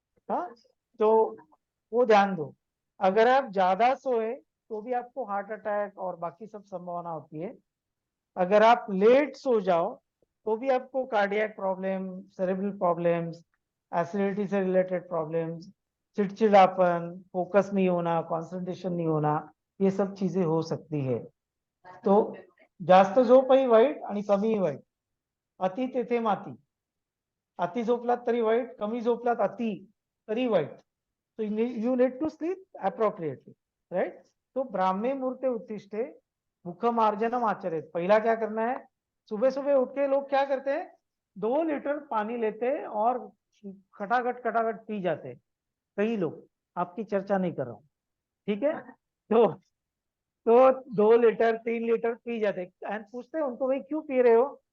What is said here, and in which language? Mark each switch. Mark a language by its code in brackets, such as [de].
[hi] हाँ, तो वो ध्यान दो। अगर आप ज्यादा सोए तो भी आपको हार्ट अटैक और बाकी सब संभावना होती है। अगर आप लेट सो जाओ तो भी आपको cardiac problem, cerebral problems, acidity से रिलेटेड प्रॉब्लम्स, चिड़चिड़ापन, फोकस नहीं होना, कंसंट्रेशन नहीं होना, ये सब चीजें हो सकती है। [mr] तो जास्त झोपही वाईट आणि कमीही वाईट, अति तेथे माती, अति झोपलात तरी वाईट, कमी झोपलात अति तरी वाईट. [en] So you need to sleep appropriately, right? [sa] तो ब्राह्मे मुहूर्ते उत्तिष्ठे मुखमार्जनम आचरेत. [hi] पहिला क्या करना है, सुबह सुबह उठ के लोग क्या करते हैं, 2 लीटर पानी लेते हैं और खटाखट पी जाते हैं. कई लोग, आपकी चर्चा नहीं कर रहा हूँ, ठीक है. तो 2 लीटर 3 लीटर पी जाते हैं एंड पूछते हैं उनको, भाई क्यों पी रहे हो.